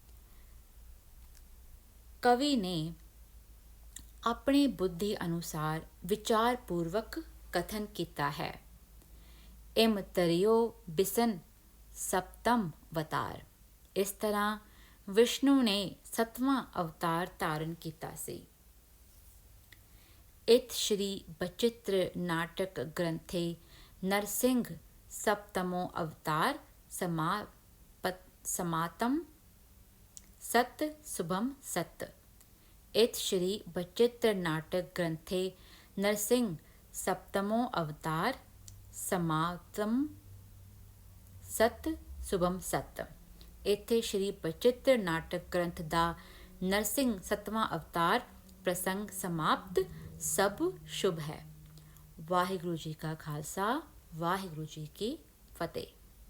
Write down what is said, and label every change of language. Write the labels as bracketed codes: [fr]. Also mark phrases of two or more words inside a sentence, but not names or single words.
[pa] ਕਵੀ ਨੇ ਆਪਣੀ ਬੁੱਧੀ ਅਨੁਸਾਰ ਵਿਚਾਰ ਪੂਰਵਕ ਕਥਨ ਕੀਤਾ ਹੈ। [bra] ਇਮ ਤਰਿਓ ਬਿਸਨ ਸਪਤਮ ਅਵਤਾਰ। [pa] ਇਸ ਤਰ੍ਹਾਂ ਵਿਸ਼ਨੂੰ ਨੇ 7ਵਾਂ ਅਵਤਾਰ ਧਾਰਨ ਕੀਤਾ ਸੀ। [bra] इथ श्री बचित्र नाटक ग्रंथे नरसिंह सप्तमो अवतार समातम सत शुभम सत। इथ श्री बचित्र नाटक ग्रंथे नरसिंह सप्तमो अवतार समातम सत शुभम सत। [pa] ਇੱਥੇ ਸ਼੍ਰੀ ਬਚਿੱਤਰ ਨਾਟਕ ਗ੍ਰੰਥ ਦਾ ਨਰਸਿੰਘ ਸੱਤਵਾਂ ਅਵਤਾਰ ਪ੍ਰਸੰਗ ਸਮਾਪਤ, ਸਭ ਸ਼ੁਭ ਹੈ। ਵਾਹਿਗੁਰੂ ਜੀ ਕਾ ਖਾਲਸਾ, ਵਾਹਿਗੁਰੂ ਜੀ ਕੀ ਫਤਿਹ।